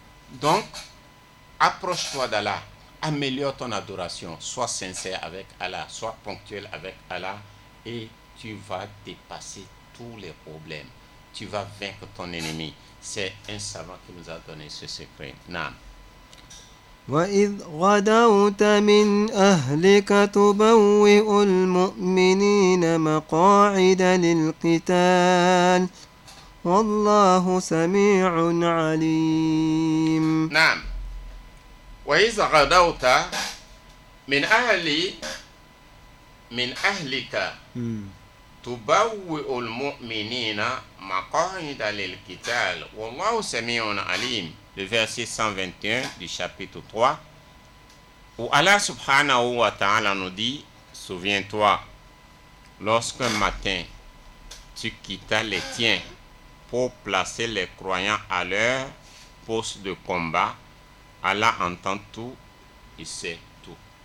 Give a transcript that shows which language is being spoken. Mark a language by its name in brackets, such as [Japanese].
[French] Donc, approche-toi d'Allah, améliore ton adoration, sois sincère avec Allah, sois ponctuel avec Allah et tu vas dépasser tous les problèmes. Tu vas vaincre ton ennemi. C'est un savant qui nous a donné ce secret. [Arabic] Naam. وإذ غدوت من أهلك تبوئ المؤمنين مقاعد للقتال والله سميع عليم. نعم. وإذ غدوت من أهلك تبوئ المؤمنين مقاعد للقتال والله سميع عليم. [French] Le verset 121 du chapitre 3, où Allah subhanahu wa ta'ala nous dit, souviens-toi, lorsqu'un matin, tu quittas les tiens pour placer les croyants à leur poste de combat, Allah entend tout, il sait tout.